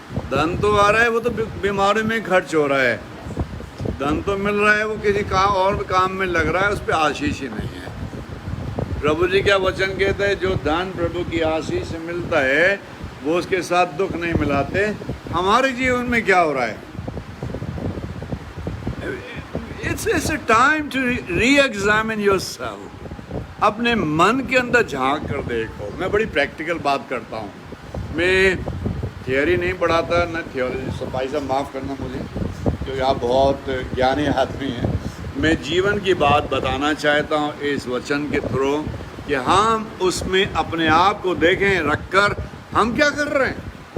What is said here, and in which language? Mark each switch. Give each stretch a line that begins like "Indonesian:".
Hindi: धन तो आ रहा है, वो तो बीमारी में खर्च हो रहा है। धन तो मिल रहा है, वो किसी काम और काम में लग रहा है, उस पर आशीष ही नहीं है। प्रभु जी क्या वचन कहते हैं? जो धन प्रभु की आशीष से मिलता है वो उसके साथ दुख नहीं मिलाते। हमारे जीवन में क्या हो रहा है?
English: It's a time to re-examine yourself।
Hindi: अपने मन के अंदर झांक कर देखो। मैं बड़ी प्रैक्टिकल बात करता हूँ। मैं थियोरी नहीं पढ़ाता, न थियोरी। सफाई से माफ़ करना मुझे, क्योंकि आप बहुत ज्ञानी आदमी हैं। मैं जीवन की बात बताना चाहता हूँ इस वचन के थ्रू कि हम उसमें अपने आप को देखें, रखकर हम क्या कर रहे हैं।